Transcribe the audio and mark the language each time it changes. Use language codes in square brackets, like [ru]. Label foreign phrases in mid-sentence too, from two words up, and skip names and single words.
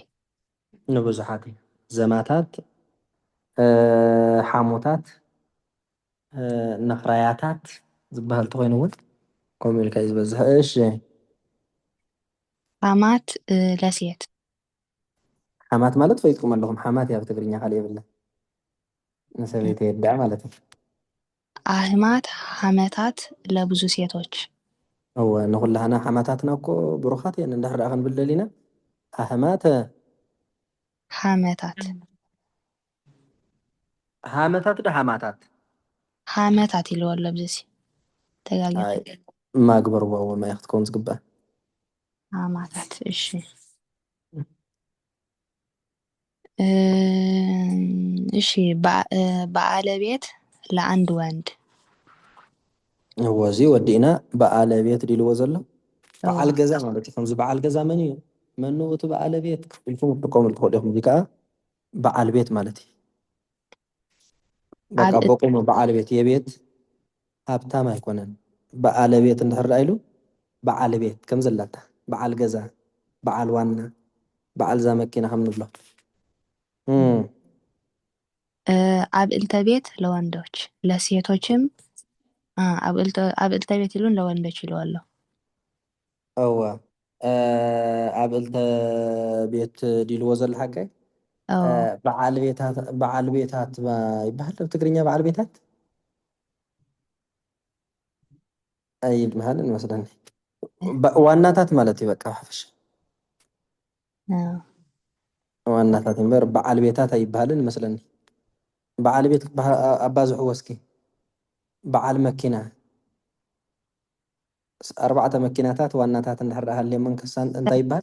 [ti] ንብዙሓት እዩ ዘማታት ሓሙታት ነኽራያታት ዝበሃል ተኮይኑ እውን ከምኡ ኢልካ እዩ ዝበዝሕ እሺ [am] ሃማት ለሴት [ti] ሓማት ማለት ፈይጥኩም ኣለኹም ሓማት እያ ብትግርኛ ካልእ የብለን ንሰበይቲ የድዕ ማለት እዩ [gez] አህማት ሐመታት [am] ለብዙ ሴቶች [ti] እወ ንኩላህና ሓማታትና እኮ ብሩኻት እየን እንድሕር ዳ ክንብል ደሊና ኣህማተ [gez] ሐመታት [ti] ሃመታት ዶ ሃማታት ሐመታት ኢልዎ ኣሎ ብዚ ተጋጊ ማግበርዎ እውን ማይ ክትከውን ዝግባእ [am] ሃማታት እሺ እሺ ባለቤት ለአንድ ወንድ [ti] ወዚ ወዲእና ባለቤት ዲልዎ ዘሎ በዓል ገዛ ማለት እዩ ከምዚ በዓል ገዛ መን እዩ መኑ እቲ ባለቤት ኢልኩም ክትጥቀምሉ ትኽእሉ ኢኹም እዚ ከዓ በዓል ቤት ማለት እዩ በቃ በቁሙ በዓል ቤት የቤት ሃብታም ኣይኮነን ባለቤት እንድሕር ዳ ኢሉ በዓል ቤት ከም ዘላታ በዓል ገዛ በዓል ዋና በዓል ዛ መኪና ከም ንብሎ [gez] አብዕልተ ቤት [am] ለወንዶች ለሴቶችም [gez] አብዕልተ ቤት [am] ይሉን ለወንዶች ይለዋል [ti] እወ አብዕልተ ቤት ዲልዎ ዘሎ ሓጋይ በዓል ቤታት ይበሃል ኣብ ትግርኛ በዓል ቤታት ኣይበሃልን ይመስለኒ ዋናታት ማለት እዩ በቃ ሓፈሻ ዋናታት እምበር በዓል ቤታት ኣይበሃልን ይመስለኒ በዓል ቤት ኣባዝሕዎ እስኪ በዓል መኪና 4 መኪናታት ዋናታት እንድሕር ዳ ሃልየሞን ክሳን እንታይ ይበሃል